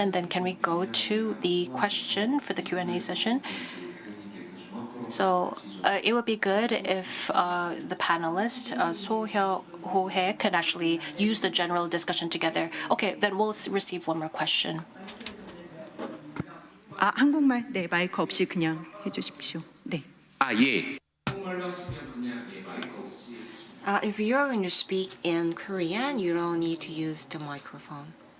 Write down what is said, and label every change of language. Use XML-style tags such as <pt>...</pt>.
<en>And then can we go to the question for the Q&A session? So it would be good if the panelists, Ho-Hae, can actually use the general discussion together. Okay, then we'll receive one more question.</en> <ko>한국말 네 마이크 없이 그냥 해주십시오. 네. 예.</ko> <en>If you're going to speak in Korean, you don't need to use the microphone.</en>